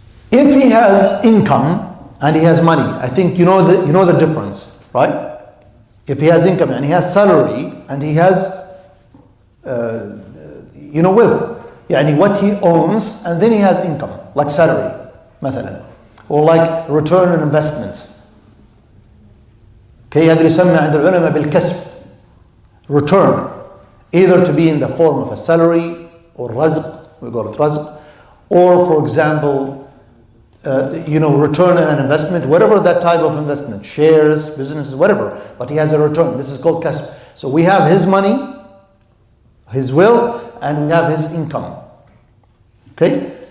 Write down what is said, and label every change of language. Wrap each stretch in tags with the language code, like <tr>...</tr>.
<en>If he has income and he has money, I think you know the difference, right? If he has income and he has salary and he has wealth, يعني what he owns and then he has income, like salary مثلا, or like return on investments.</en> <ar>Okay, هذا يسمى عند العلماء بالكسب.</ar> <en>Return, either to be in the form of a salary or razq, we call it razq, or for example, return on an investment, whatever that type of investment, shares, businesses, whatever, but he has a return. This is called kasb. So we have his money, his wealth, and we have his income. Okay?</en>